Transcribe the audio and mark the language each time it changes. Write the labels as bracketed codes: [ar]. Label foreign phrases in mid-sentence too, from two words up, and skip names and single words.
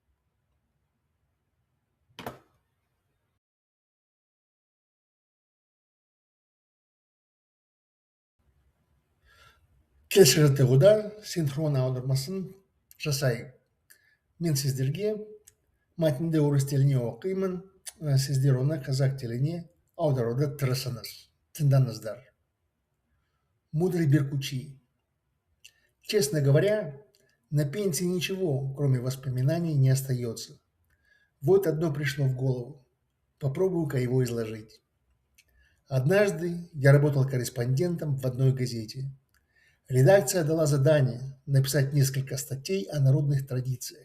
[kk] Келесі жаттығуда синхрон аудармасын жасайық. Мен сіздерге мәтінді орыс тіліне оқимын, сіздер оны қазақ тіліне аударуды тырысыңыз. Тыңдаңыздар. [ru] Мудрый беркучий. Честно говоря, на пенсии ничего, кроме воспоминаний, не остается. Вот одно пришло в голову. Попробую-ка его изложить. Однажды я работал корреспондентом в одной газете. Редакция дала задание написать несколько статей о народных традициях.